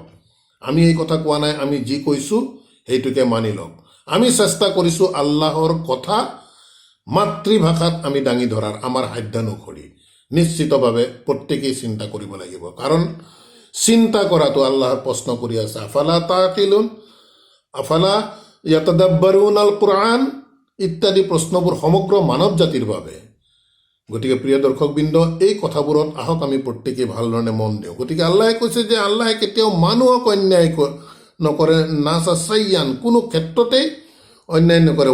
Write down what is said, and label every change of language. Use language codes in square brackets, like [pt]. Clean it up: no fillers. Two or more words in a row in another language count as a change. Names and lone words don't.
[as] আমি এই কথা কোৱা নাই, আমি যি কৈছোঁ সেইটোকে মানি লওক। আমি চেষ্টা কৰিছোঁ আল্লাহৰ কথা মাতৃভাষাত আমি দাঙি ধৰাৰ, আমাৰ সাধ্যানুসৰি। নিশ্চিতভাৱে প্ৰত্যেকেই চিন্তা কৰিব লাগিব, কাৰণ চিন্তা কৰাটো আল্লাহৰ প্ৰশ্ন কৰি আছে। [ar] أفلا تعقلون، أفلا يتدبرون القرآن [as] ইত্যাদি প্ৰশ্নবোৰ সমগ্ৰ মানৱ জাতিৰ বাবে। গতিকে প্ৰিয় দৰ্শকবৃন্দ, এই কথাবোৰত আহক আমি প্ৰত্যেকেই ভালধৰণে মন দিওঁ। গতিকে আল্লাহে কৈছে যে আল্লাহে কেতিয়াও মানুহক অন্যায় নকৰে, [ar] الناس شيئا, [as] কোনো ক্ষেত্ৰতেই অন্যায় নকৰে।